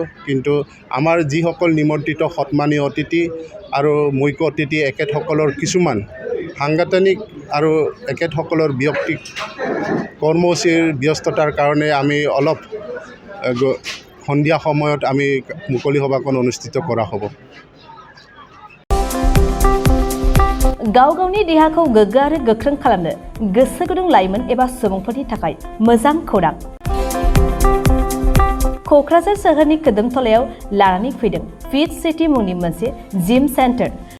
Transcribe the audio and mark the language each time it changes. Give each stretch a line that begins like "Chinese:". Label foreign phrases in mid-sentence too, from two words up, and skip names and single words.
Assamese: কিন্তু আমাৰ যিসকল নিমন্ত্ৰিত সন্মানীয় অতিথি আৰু মুখ্য অতিথি এখেতসকলৰ কিছুমান সাংগঠনিক আৰু এখেতসকলৰ ব্যক্তিক কৰ্মসূচীৰ ব্যস্ততাৰ কাৰণে আমি অলপ সন্ধিয়া সময়ত আমি মুকলি সভাখন অনুষ্ঠিত কৰা হ'ব।
Bodo: गाव गावनि देहाखौ गोग्गो आरो गोख्रों खालामनो गोसो गुदुं लाइमोन एबा सुबुंफोरनि थाखाय मोजां खौरां। क'क्राझार सोहोरनि खोदोमथलायाव लानानै फैदों फिट सिटी मुंनि मोनसे जिम सेन्टार।